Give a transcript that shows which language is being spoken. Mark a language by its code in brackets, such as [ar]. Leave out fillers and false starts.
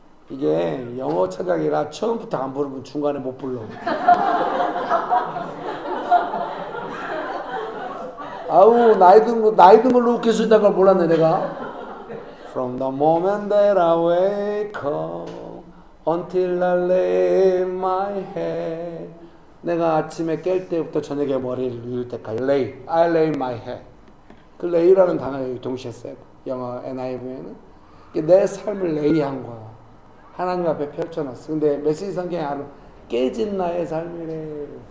[ko] 이게 영어 찬양이라 처음부터 안 부르면 중간에 못 불러. 아우 나이 든 걸로 웃길 수 있다는 걸 몰랐네 내가. [en] From the moment that I wake up until I lay my head. [ko] 내가 아침에 깰 때부터 저녁에 머리를 누울 때까지 [en] I lay my head. [ko] 그 lay라는 단어를 동시에 써요. 영어 NIV에는. 내 삶을 lay한 거야. 하나님 앞에 펼쳐놨어. 근데 메시지 성경에 아는 깨진 나의 삶이래.